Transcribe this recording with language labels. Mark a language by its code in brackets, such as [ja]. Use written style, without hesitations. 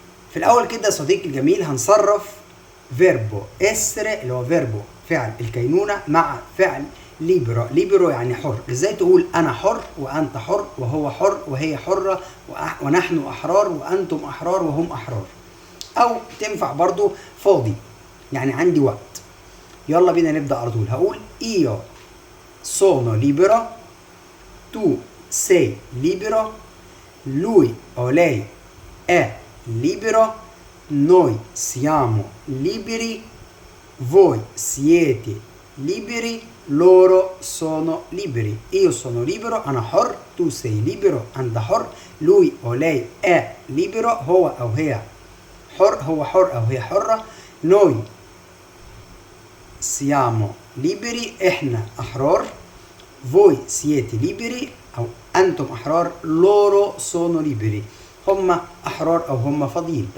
[ar] في الأول كده صديقي الجميل هنصرف فيربو إسر اللي هو فيربو فعل الكينونة مع فعل ليبرو. ليبرو يعني حر. ازاي تقول انا حر وانت حر وهو حر وهي حرة ونحن احرار وانتم احرار وهم احرار؟ او تنفع برضو فاضي يعني عندي وقت. يلا بينا نبدأ على طول. [it] هقول io sono libero, tu sei libero, lui o lei è libero, noi siamo liberi, voi siete liberi, loro sono liberi. Io sono libero [ar] أنا حر، [it] tu sei libero [ar] أنت حر، [it] lui o lei è libero [ar] هو أو هي حر، هو حر أو هي حرة، [it] noi siamo liberi [ar] إحنا أحرار، [it] voi siete liberi [ar] أو أنتم أحرار، [it] loro sono liberi [ar] هم أحرار أو هم فاضيين.